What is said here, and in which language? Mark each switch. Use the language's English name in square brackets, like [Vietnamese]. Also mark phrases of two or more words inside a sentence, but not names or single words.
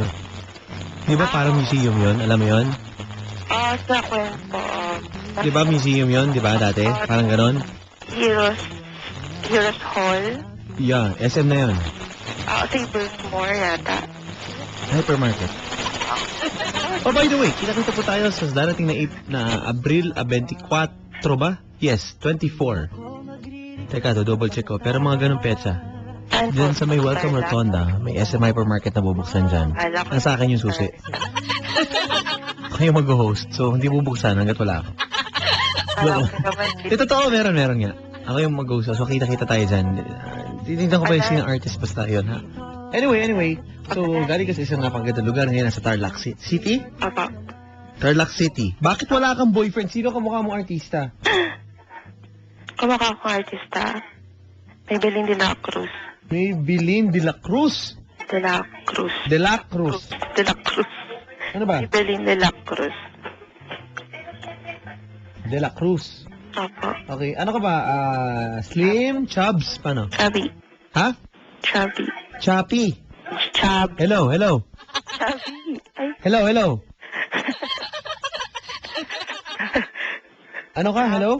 [Filipino] Di ba parang museum yun? Alam mo yun? Sa kwento. Di ba museum yun? Di ba dati? Parang ganon? Heroes Hall. Yeah, SM na yun. Sabermore yata. Hypermarket. [English] Oh, by the way, [Filipino] kita-kita po tayo sa darating na Abril 24 ba? Yes, 24. Teka, [English] double check [Filipino] ko. Pero mga ganong petsa. Diyan sa may Welcome Rotonda, may SM Hypermarket na bubuksan dyan. Ang sa akin yung susi. Kayo mag-host, so hindi bubuksan hanggat wala ako. Totoo, meron nga. Ako yung mag-host, so kita-kita tayo dyan. Titignan ko pa yung sinang artist, basta yun, ha? Anyway. So, galing kasi isang napagandang lugar ngayon sa Tarlac City? Apa. Tarlac City. Bakit wala kang boyfriend? Sino kamukha mong artista? Kamukha akong artista. May Belin de la Cruz. May Bilin de la Cruz. De la Cruz. De la Cruz. De la Cruz. Ano ba? May Belin de la Cruz. De la Cruz. Opo. Okay. Ano ka ba? Slim? Chubs? Paano? Chubby. Ha? Chubby. Chappy. Chub. Hello. Chubby. Ay. Hello. Ano ka? Hello?